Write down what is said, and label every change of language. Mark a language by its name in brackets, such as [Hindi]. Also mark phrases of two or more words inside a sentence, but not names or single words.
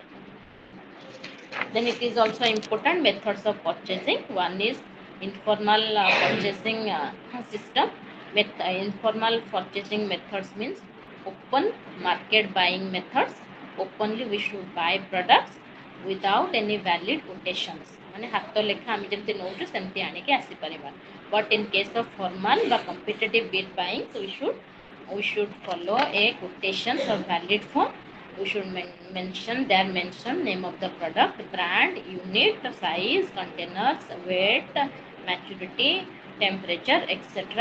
[English] Then it is also important methods of purchasing. One is informal purchasing system. Informal purchasing methods means open market buying methods. Openly we should buy products without any valid quotations. [Odia] ମାନେ ହାତ ଲେଖା ଆମେ ଯେମିତି ନେଉଛୁ ସେମିତି ଆଣିକି ଆସିପାରିବା. [English] But in case of formal বা competitive bid buying, we should follow a quotations or valid form. We should mention name of the product, brand, unit, size, containers, weight, maturity, temperature, etc.